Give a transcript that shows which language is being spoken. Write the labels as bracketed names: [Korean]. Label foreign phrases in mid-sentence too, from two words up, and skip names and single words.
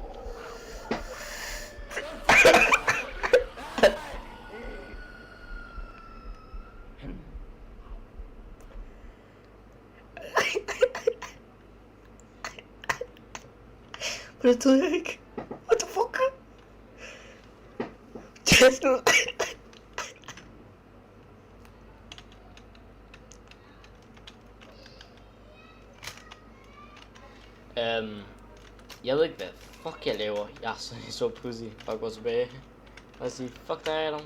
[Danish] Men det ved jeg ikke. [English] What the fuck? [Danish] Test nu. Jeg ved ikke hvad fuck jeg laver. Jeg er så pussy. Bare gå tilbage. Og sige fuck dig Adam.